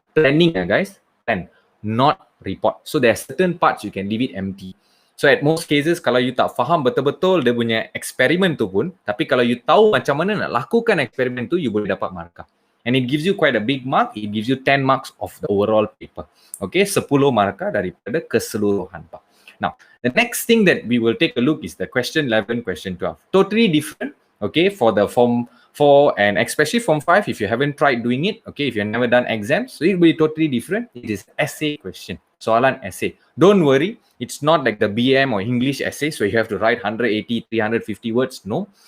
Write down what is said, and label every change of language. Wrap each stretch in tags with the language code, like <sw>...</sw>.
<en>Planning, guys, plan, not report. So there are certain parts you can leave it empty.</en> <ms>So at most cases, kalau you tak faham betul-betul dia punya eksperimen tu pun, tapi kalau you tahu macam mana nak lakukan eksperimen tu, you boleh dapat markah.</ms> <en>And it gives you quite a big mark. It gives you 10 marks of the overall paper.</en> <ms>Okay, 10 markah daripada keseluruhan.</ms> <en>Now, the next thing that we will take a look is the question 11, question 12. Totally different, okay, for the form 4 and especially form 5 if you haven't tried doing it, okay, if you've never done exams, so it will be totally different. It is essay question.</en> <ms>Soalan essay.</ms> <en>Don't worry, it's not like the BM or English essay, so you have to write 180, 350 words. No.</en>